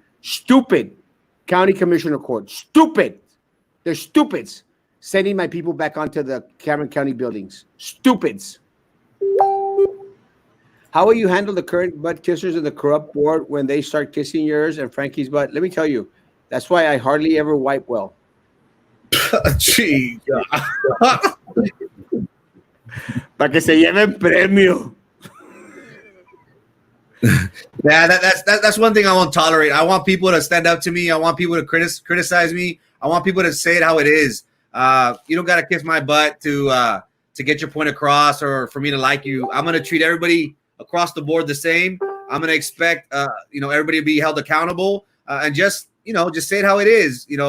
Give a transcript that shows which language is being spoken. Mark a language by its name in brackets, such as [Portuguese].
[English] Stupid county commissioner court. Stupid. They're stupids sending my people back onto the Cameron County buildings. Stupids. How will you handle the current butt kissers in the corrupt board when they start kissing yours and Frankie's butt? Let me tell you, that's why I hardly ever wipe well. Gee. [Spanish] Para que se lleven premio. [English] Yeah, that's one thing I won't tolerate. I want people to stand up to me. I want people to criticize me. I want people to say it how it is. You don't got to kiss my butt to get your point across or for me to like you. I'm going to treat everybody across the board the same. I'm going to expect everybody to be held accountable and just say it how it is.